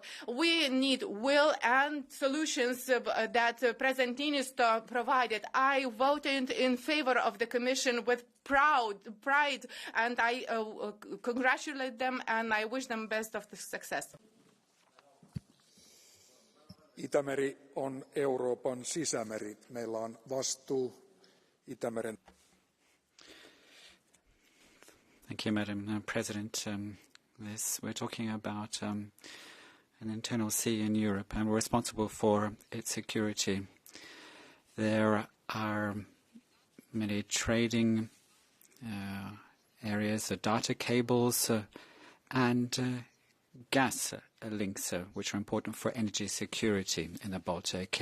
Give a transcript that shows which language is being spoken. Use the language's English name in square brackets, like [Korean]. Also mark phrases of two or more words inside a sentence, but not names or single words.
[English] We need will and solutions that President Niinistö provided. I voted in favor of the Commission with pride, and I congratulate them and I wish them best of the success. [Finnish] Itämeri on Euroopan sisämeri. Meillä on vastuu Itämeren. [English] Thank you, Madam President. We're talking about an internal sea in Europe, and we're responsible for its security. There are many trading areas, data cables, and gas links, which are important for energy security in the Baltic.